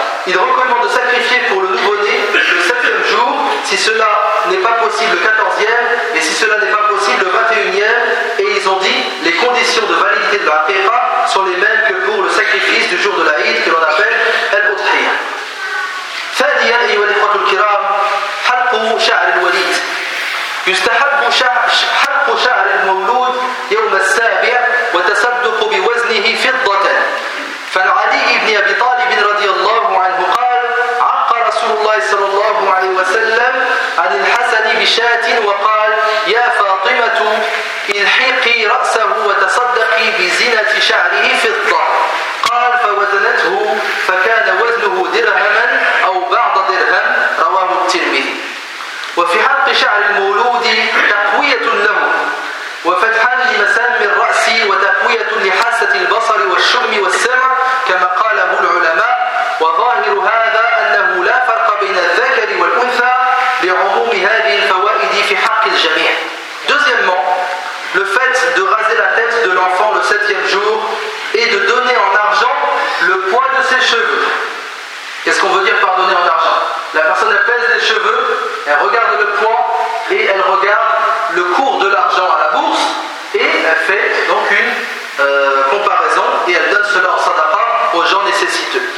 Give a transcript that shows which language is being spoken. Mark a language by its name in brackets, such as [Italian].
[French] Il recommande de sacrifier pour le nouveau-né le septième jour, si cela n'est pas possible le 14e, et si cela n'est pas possible le 21e. Et ils ont dit: les conditions de validité de la aqiqa sont les mêmes que pour le sacrifice du jour de l'Aïd que l'on appelle Al-Udhiya. [Arabic] Thaniya ayyuha al-ikhwatul kiram, halqu sha'r al-walid. يستحب حلق شعر المولود يوم السابع وتصدق بوزنه فضة. فعلي بن أبي طالب رضي الله عنه قال: عق رسول الله صلى الله عليه وسلم عن الحسن بشاة وقال: يا فاطمة الحقي رأسه وتصدقي بزنة شعره فضة. قال: فوزنته فكان وزنه درهما أو بعض درهم، رواه الترمذي. وفي حق شعر المولود تقوية له وفتحا لمسام الرأس وتقوية لحاسة البصر والشم والسمع كما قاله العلماء. وظاهر هذا أنه لا فرق بين الذكر والأنثى لعموم هذه الفوائد في حق الجميع. [French] Deuxièmement, le fait de raser la tête de l'enfant le septième jour et de donner en argent le poids de ses cheveux. Qu'est-ce qu'on veut dire par donner en argent? La personne, elle pèse les cheveux, elle regarde le poids et elle regarde le cours de l'argent à la bourse et elle fait donc une comparaison et elle donne cela en sadaqa aux gens nécessiteux.